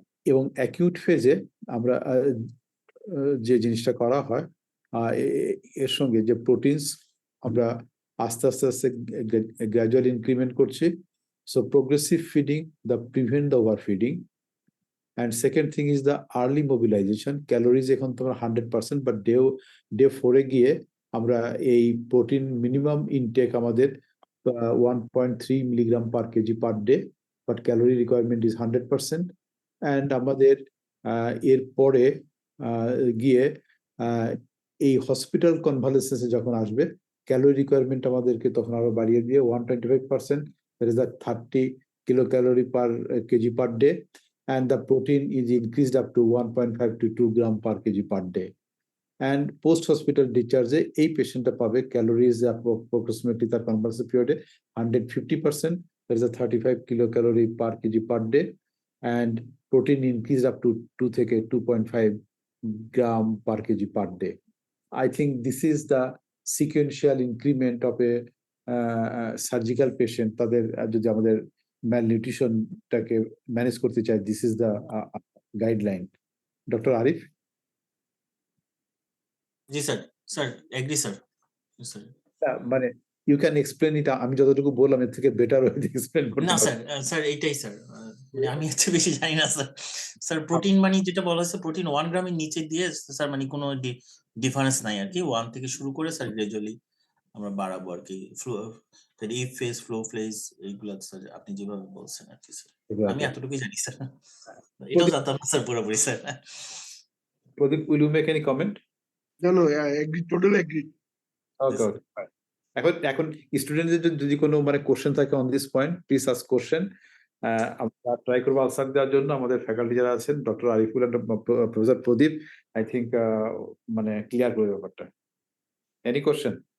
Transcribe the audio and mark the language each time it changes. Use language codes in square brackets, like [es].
[bn] এবং অ্যাকিউট ফেজে আমরা যে জিনিসটা করা হয় এর সঙ্গে যে প্রোটিনস আমরা আস্তে আস্তে আস্তে গ্র্যাজুয়াল ইনক্রিমেন্ট করছি। [en] So progressive feeding the prevent the over feeding. And second thing is the early mobilization. [bn] Calories এখন তোমার 100%, but ডে 4 এ গিয়ে আমরা এই প্রোটিন মিনিমাম ইনটেক আমাদের 1.3 milligram per KG per day, but calorie requirement is 100%। And আমাদের এর পরে গিয়ে এই হসপিটাল কনভালেসেন্সে যখন আসবে, ক্যালোরি রিকোয়ারমেন্ট আমাদেরকে তখন আরো বাড়িয়ে দিয়ে 125%, that is the 30 kilo calorie per KG per day, [en] and the protein is increased up to 1.5 to 2 gram per kg per day. And post hospital discharge [bn] এই পেশেন্টটা পাবে [en] Calories approximately তার convalescent পিরিয়ডে 150%, that is a 35 kilocalorie per kg per day, and protein increased up to 2 থেকে 2.5 gram per kg per day. I think this is the sequential increment of a surgical patient. [bn] তাদের যদি আমাদের ম্যালনিউট্রিশনটাকে manage করতে চাই, this is the guideline. Doctor Arif? G sir, sir agri sir. Sir মানে [en] you can explain it, [bn] আমি যতটুকু বললাম এর থেকে বেটার ওয়েতে এক্সপ্লেন করতে না পারবো। স্যার, স্যার এইটাই স্যার, মানে আমি হচ্ছে বেশি জানি না স্যার। স্যার প্রোটিন মানে যেটা বলা হয়েছে প্রোটিন 1 গ্রামের নিচে দিয়ে স্যার মানে কোনো ডিফারেন্স নাই আর কি, 1 থেকে শুরু করে স্যার গ্রাজুয়ালি আমরা বাড়াবো আর কি। ইফ ফেজ, ফ্লো ফেজ এইগুলা স্যার আপনি যেভাবে বলছেন আর কি স্যার, আমি এতটুকুই জানি স্যার, এটাও জানতাম না স্যার পুরোপুরি sir. [en] Pradeep, will you make any comment? No, I agree, totally agree. [bn] ওকে, এখন স্টুডেন্টদের যদি কোনো মানে কোশ্চেন থাকে on this point, please ask question. আমরা ট্রাই করবো আনসার দেওয়ার জন্য। আমাদের ফ্যাকাল্টি যারা আছেন, doctor Ariful and professor Pradip, I think মানে ক্লিয়ার করে ব্যাপারটা। [en] Any question?